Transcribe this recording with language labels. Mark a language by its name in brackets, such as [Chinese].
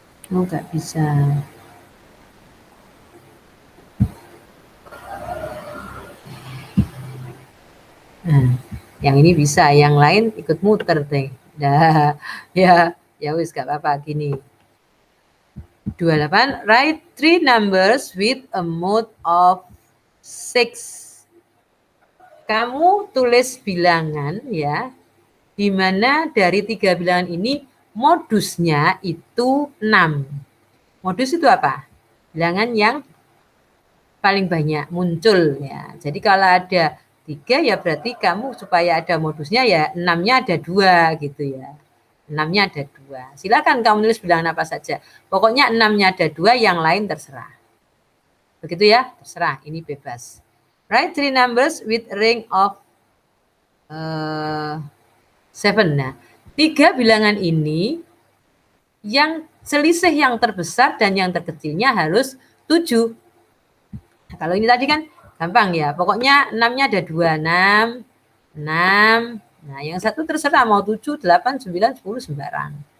[Indonesian] Oh, enggak bisa. Nah, yang ini bisa, yang lain ikut muter deh. Dah, [Javanese] ya wis [Indonesian] gak apa-apa gini. [English] 28, write 3 numbers with a mode of 6. [Indonesian] Kamu tulis bilangan ya, di mana dari 3 bilangan ini modusnya itu 6. Modus itu apa? Bilangan yang paling banyak muncul ya. Jadi kalau ada 3 ya berarti kamu supaya ada modusnya ya 6-nya ada 2 gitu ya. 6-nya ada 2. Silakan kamu nulis bilangan apa saja. Pokoknya 6-nya ada 2, yang lain terserah. Begitu ya, terserah, ini bebas. [English] Write 3 numbers with ring of 7. [Indonesian] Nah, 3 bilangan ini yang selisih yang terbesar dan yang terkecilnya harus 7. Nah, kalau ini tadi kan gampang ya. Pokoknya 6-nya ada 2, 6, 6. Nah, yang satu terserah mau 7, 8, 9, 10 sembarang.